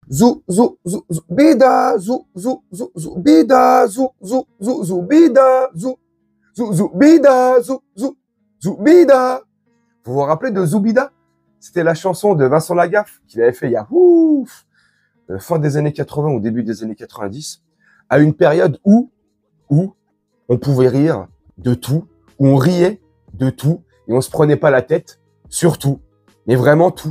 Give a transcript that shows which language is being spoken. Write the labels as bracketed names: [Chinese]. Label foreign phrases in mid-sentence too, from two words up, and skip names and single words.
[French] Zou, zou, zou, zou, bida, zou, zou, zou, zou, bida, zou, zou, zou, zou, bida, zou, zou, zou, bida, zou, zou, zou, bida. Vous vous rappelez de Zoubida? C'était la chanson de Vincent Lagaffe qu'il avait fait il y a fin des années 80 ou début des années 90, à une période où on pouvait rire de tout, où on riait de tout et on se prenait pas la tête sur tout, mais vraiment tout.